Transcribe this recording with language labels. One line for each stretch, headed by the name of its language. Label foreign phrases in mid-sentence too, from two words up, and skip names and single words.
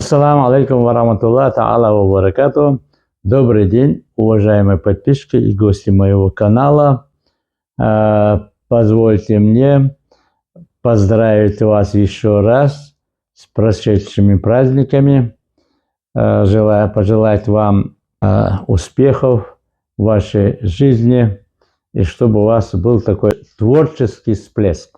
Arabic: السلام عليكم ورحمة الله تعالى وبركاته.
Russian: Добрый день, уважаемые подписчики и гости моего канала. Позвольте мне поздравить вас еще раз с прошедшими праздниками. Желаю пожелать вам успехов в вашей жизни и чтобы у вас был такой творческий всплеск.